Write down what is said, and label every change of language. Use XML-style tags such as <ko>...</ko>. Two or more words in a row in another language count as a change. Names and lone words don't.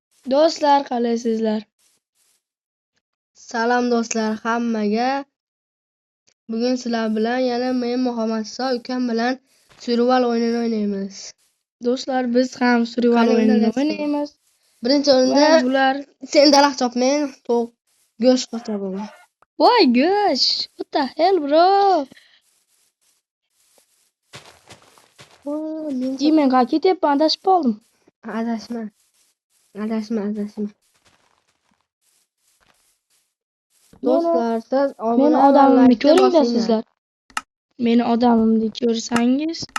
<uz>Do'stlar, qalaysizlar? Salom do'stlar hammaga. Bugun sizlar bilan yana men Muhammad Iso ukam bilan survival o'yinini o'ynaymiz. Do'stlar, biz ham survival Qani o'yinini</uz> <en>let's go.</en> <uz>o'ynaymiz. Birinchi Va o'rinda bular sen daraxt chop, men to'q go'sht qochaman.</uz> <en>voy gosh, what the hell bro?</en> <uz>Men qayerga ketyapman? Adashib qoldim. Adashma. Do'stlar, siz Meni obuna va odamimni like ko'ringda bosinglar. sizlar. Meni odamimni ko'rsangiz.</uz>